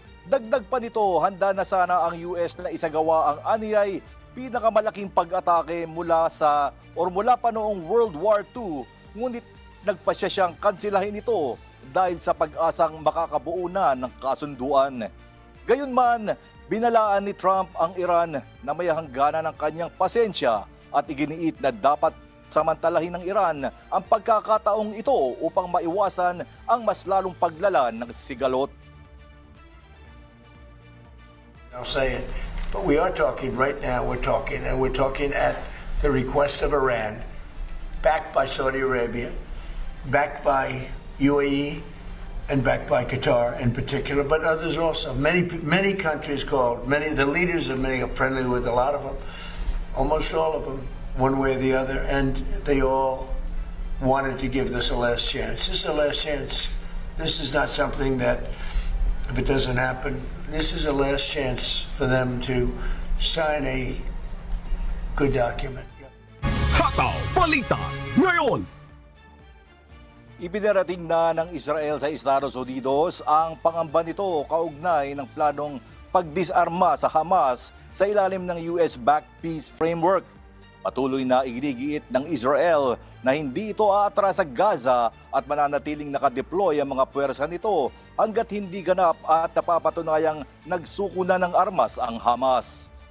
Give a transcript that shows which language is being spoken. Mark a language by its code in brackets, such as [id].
[tl] Dagdag pa nito, handa na sana ang US na isagawa ang aniyay pinakamalaking pag-atake mula pa noong World War II, ngunit nagpasya siyang kansilahin ito dahil sa pag-asang makakabuo na ng kasunduan. Gayunman, binalaan ni Trump ang Iran na may hangganan ng kanyang pasensya at iginiit na dapat samantalahin ng Iran ang pagkakataong ito upang maiwasan ang mas lalong paglala ng sigalot. [en] I'll say it, but we are talking right now, we're talking at the request of Iran, backed by Saudi Arabia, backed by UAE, and backed by Qatar in particular, but others also. Many countries called, the leaders of many are friendly with a lot of them, almost all of them, one way or the other, and they all wanted to give this a last chance. This is a last chance. This is not something that, if it doesn't happen, this is a last chance for them to sign a good document. [tl] Hataw Balita ngayon! Ipinarating na ng Israel sa Estados Unidos ang pangamba nito kaugnay ng planong pagdisarma sa Hamas sa ilalim ng US-backed peace framework. Patuloy na iginigiit ng Israel na hindi ito aatras sa Gaza at mananatiling nakadeploy ang mga puwersa nito hanggat hindi ganap at napapatunayang nagsuko na ng armas ang Hamas.